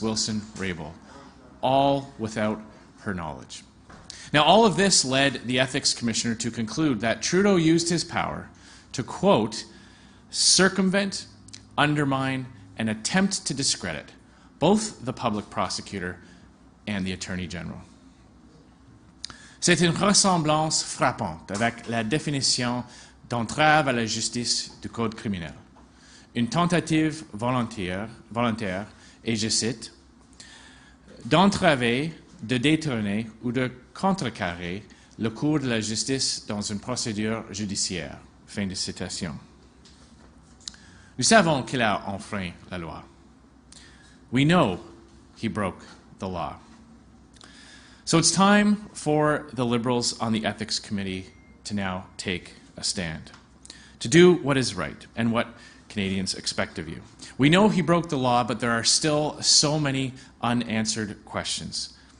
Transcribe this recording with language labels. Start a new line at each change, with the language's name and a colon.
English: Wilson-Raybould, all without her knowledge. Now, all of this led the Ethics Commissioner to conclude that Trudeau used his power to, quote, circumvent, undermine, and attempt to discredit both the public prosecutor and the Attorney General.
French: C'est une ressemblance frappante avec la définition d'entrave à la justice du Code criminel. Une tentative volontaire, et je cite, d'entraver, de détourner ou de contrecarrer le cours de la justice dans une procédure judiciaire. Fin de citation. Nous savons qu'il a enfreint la loi.
English: We know he broke the law. So it's time for the Liberals on the Ethics Committee to now take a stand, to do what is right and what Canadians expect of you. We know he broke the law, but there are still so many unanswered questions.